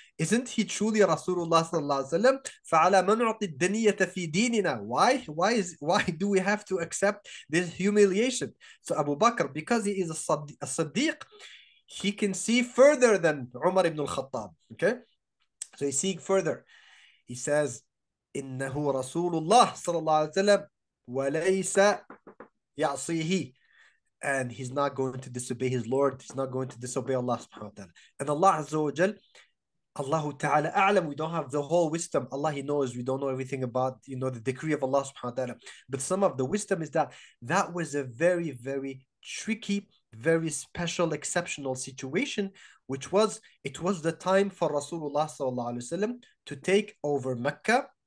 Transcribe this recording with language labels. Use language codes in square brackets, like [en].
[en] Isn't he truly Rasulullah sallallahu alaihi wasallam? [ar] فَعَلَى مَنْ نُعْطِي الدَّنِيَّةَ فِي دِينِنَا. [en] Why do we have to accept this humiliation? So Abu Bakr, because he is a Siddiq, he can see further than Umar ibn al-Khattab. Okay? So he's seeing further. He says, [ar] إِنَّهُ رَسُولُ اللَّهِ صلى الله عليه وسلم وَلَيْسَ يَعْصِيهِ. [en] And he's not going to disobey his Lord. He's not going to disobey Allah subhanahu wa ta'ala. And Allah Azza wa Jal, Allahu ta'ala a'lam, we don't have the whole wisdom. Allah, He knows, we don't know everything about, the decree of Allah subhanahu wa ta'ala. But some of the wisdom is that was a very, very tricky, very special, exceptional situation, it was the time for Rasulullah sallallahu alaihi wasallam to take over Mecca.